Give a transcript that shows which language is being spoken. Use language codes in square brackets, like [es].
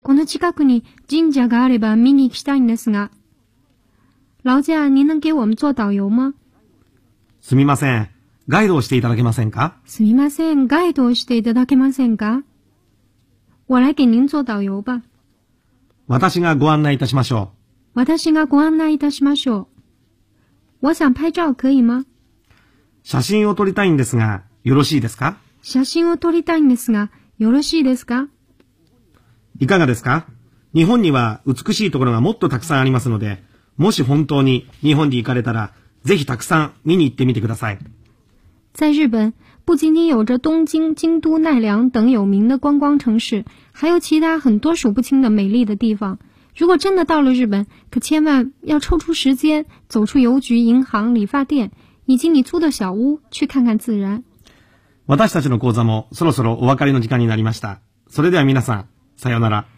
[ja] この近くに神社があれば見に行きたいんですが。 [zh] 老驾，您能给我们做导游吗？ [ja] すみません、ガイドをしていただけませんか？すみません、ガイドをしていただけませんか？ [zh] 我来给您做导游吧。 [ja] 私がご案内いたしましょう。私がご案内いたしましょう。 [zh] 我想拍照可以吗？ [ja] 写真を撮りたいんですが、よろしいですか？写真を撮りたいんですが、よろしいですか？いかがですか？日本には美しいところがもっとたくさんありますので、もし本当に日本に行かれたら、ぜひたくさん見に行ってみてください。 [zh] 在日本、不仅仅有着东京、京都、奈良等有名的观光城市、还有其他很多数不清的美丽的地方。如果真的到了日本，可千万要抽出时间走出邮局、银行、理发店，以及你租的小屋，去看看自然。 [ja] 私たちの講座もそろそろお別れの時間になりました。それでは皆さん、さようなら。